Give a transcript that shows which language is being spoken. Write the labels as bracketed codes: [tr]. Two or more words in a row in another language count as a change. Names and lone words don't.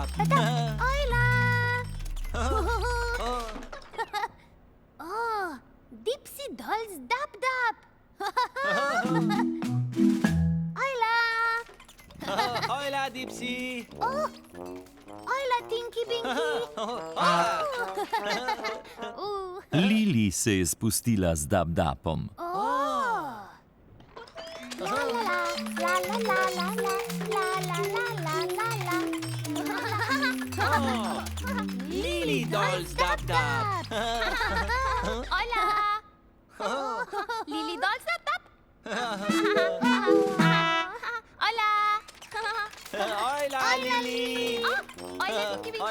[sl] Ojla. Dipsy dol z dab-dab. Ojla. Ojla, Dipsy. Ojla, Tinky Binky. Lili se je spustila z dab-dabom. La la la la la la la la la la. Lili dol z dab-dab. Hola! Lili dol z dab-dab? Hola! Ojla, Lili. Ojla, Tinky Binky.